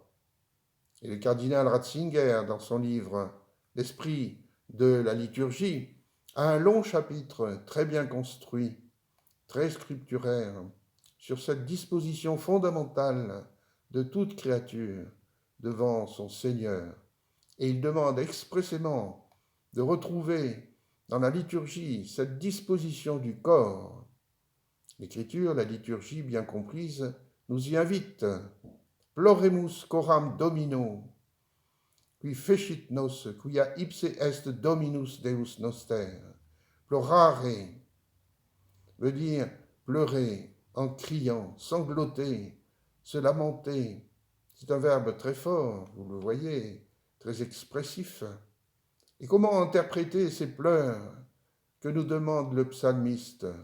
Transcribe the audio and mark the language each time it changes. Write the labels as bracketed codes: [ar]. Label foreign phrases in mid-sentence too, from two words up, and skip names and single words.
[fr] Et le cardinal Ratzinger, dans son livre L'esprit de la liturgie, a un long chapitre très bien construit, très scripturaire, sur cette disposition fondamentale de toute créature devant son Seigneur. Et il demande expressément de retrouver dans la liturgie cette disposition du corps. L'Écriture, la liturgie bien comprise, nous y invite. [la] Ploremus coram Domino, qui fecit nos, quia ipse est Dominus Deus noster. [fr] Plorare veut dire pleurer en criant, sangloter, se lamenter. C'est un verbe très fort, vous le voyez, très expressif. Et comment interpréter ces pleurs que nous demande le psalmiste?